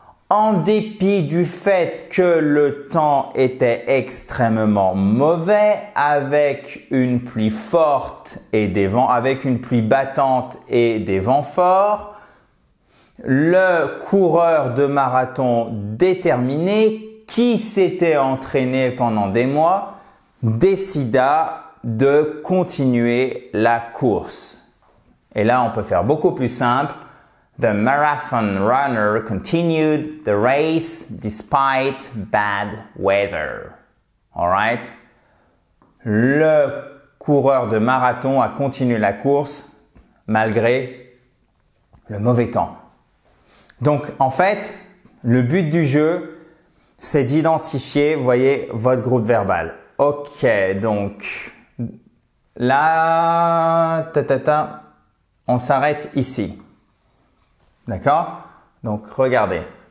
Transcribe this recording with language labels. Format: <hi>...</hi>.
<fr>En dépit du fait que le temps était extrêmement mauvais, avec une pluie forte et des vents, avec une pluie battante et des vents forts, le coureur de marathon déterminé qui s'était entraîné pendant des mois décida de continuer la course. Et là, on peut faire beaucoup plus simple.</fr> <en>The marathon runner continued the race despite bad weather. Alright?</en> <fr>Le coureur de marathon a continué la course malgré le mauvais temps. Donc, en fait, le but du jeu, c'est d'identifier, vous voyez, votre groupe verbal. Ok, donc là, on s'arrête ici. D'accord? Donc, regardez.</fr>